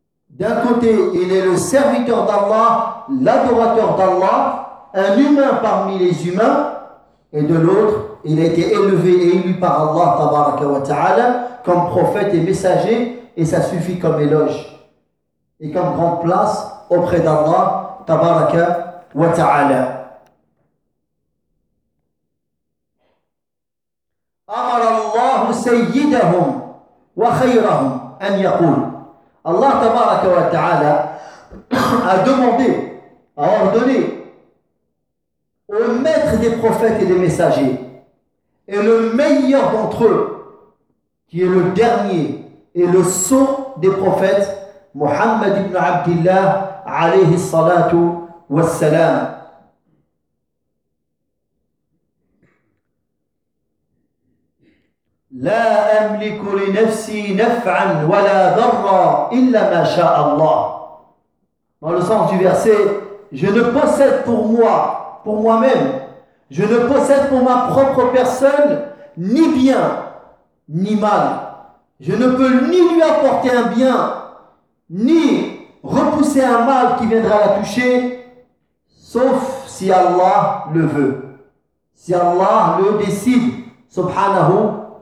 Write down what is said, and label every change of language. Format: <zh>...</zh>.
<fr>D'un côté, il est le serviteur d'Allah, l'adorateur d'Allah, un humain parmi les humains, et de l'autre, il a été élevé et élu par Allah tabaraka wa ta'ala comme prophète et messager, et ça suffit comme éloge et comme grande place auprès d'Allah tabaraka wa ta'ala.</fr> <ar>أمر الله سيدهم وخيرهم أن يقول. الله تبارك وتعالى</ar> <fr>a demandé, a ordonné au maître des prophètes et des messagers et le meilleur d'entre eux, qui est le dernier et le sceau des prophètes, Muhammad ibn Abdullah alayhi salatu wassalam.</fr> <ar>لا أملك لنفسي نفعا ولا ضرا إلا ما شاء الله.</ar> <fr>Dans le sens du verset, je ne possède pour moi-même, je ne possède pour ma propre personne ni bien ni mal. Je ne peux ni lui apporter un bien ni repousser un mal qui viendra la toucher, sauf si Allah le veut, si Allah le décide, subhanahu.</fr>